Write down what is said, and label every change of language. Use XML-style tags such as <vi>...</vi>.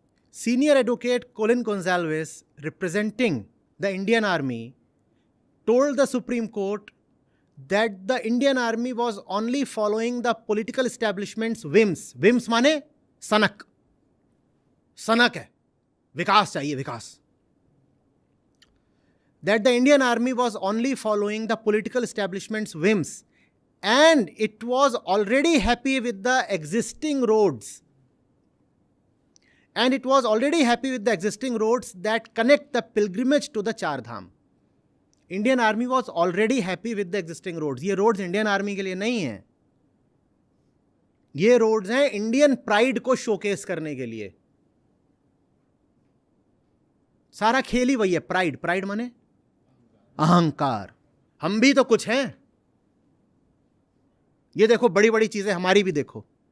<en>Senior advocate Colin Gonsalves, representing the Indian Army, told the Supreme Court that the Indian Army was only following the political establishment's whims.</en> <hi>Whims माने सनक, सनक है, विकास चाहिए, विकास।</hi> <en>That the Indian Army was only following the political establishment's whims, and it was already happy with the existing roads. And it was already happy with the existing roads that connect the pilgrimage to the Char Dham. Indian Army was already happy with the existing roads.</en> <hi>ये roads Indian Army के लिए नहीं हैं, ये roads हैं Indian pride को showcase करने के लिए। सारा खेल ही वही है, प्राइड। प्राइड माने अहंकार, हम भी तो कुछ हैं, ये देखो बड़ी बड़ी चीजें हमारी भी देखो।</hi>